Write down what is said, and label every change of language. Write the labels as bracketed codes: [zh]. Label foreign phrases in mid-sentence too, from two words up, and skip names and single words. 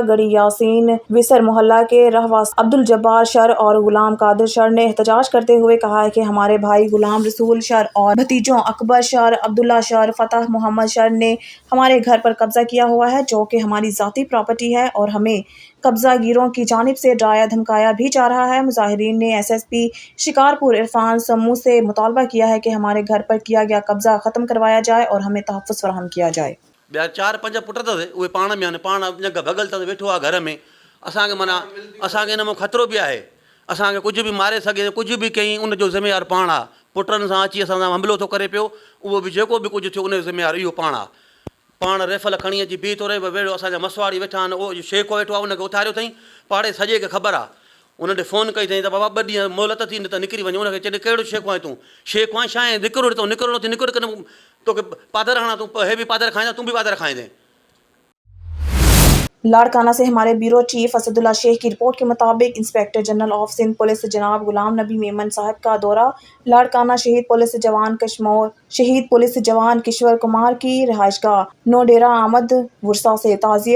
[ur] گڑھی یاسین ویسر محلہ کے رہواں عبدالجبار شر اور غلام قادر شر نے احتجاج کرتے ہوئے کہا ہے کہ ہمارے بھائی غلام رسول شر اور بھتیجوں اکبر شر، عبداللہ شر، فتح محمد شر نے ہمارے گھر پر قبضہ کیا ہوا ہے جو کہ ہماری ذاتی پراپرٹی ہے اور ہمیں قبضہ گیروں کی جانب سے ڈرایا دھمکایا بھی جا رہا ہے۔ مظاہرین نے ایس ایس پی شکارپور عرفان سمو سے مطالبہ کیا ہے کہ ہمارے گھر پر کیا گیا قبضہ ختم کروایا جائے اور ہمیں تحفظ فراہم کیا جائے۔ [sd] ॿिया 4-5 पुट अथसि उहे पाण में आहिनि, पाण भॻल अथसि वेठो आहे घर में। असांखे माना असांखे हिन में ख़तरो बि आहे, असांखे कुझु बि मारे सघे, कुझु बि कयईं उनजो ज़िम्मेवार पाण आहे। पुटनि सां अची असां सां हमिलो थो करे पियो, उहो बि जेको बि कुझु थियो उनजो ज़िम्मेवार इहो पाण आहे। पाण रेफल खणी अची बीह थो रहे, वेड़ो असांजा मसवाड़ी वेठा आहिनि, उहो शेख वेठो आहे, उनखे उथारियो अथईं। पाड़े सॼे खे ख़बर आहे। उन ॾे फ़ोन कई अथईं त बाबा 2 ॾींहं मोहलत थी न त निकिरी वञे। उनखे चए कहिड़ो शेख आहीं तूं? शेख आहीं छा आहे? निकिरो ॾिठो निकिरो नथी, निकिर करे तोखे पादर हणा, तूं हे बि पादर खाईंदा, तूं बि पादर खाईंदे। [ur] لاڑکانہ سے ہمارے بیورو چیف اسد اللہ شیخ کی رپورٹ کے مطابق انسپکٹر جنرل آف سندھ پولیس جناب غلام نبی میمن صاحب کا دورہ لاڑکانہ شہید پولیس جوان کشور کمار کی رہائش گاہ نو ڈیرہ آمد ورثہ سے تعزیت۔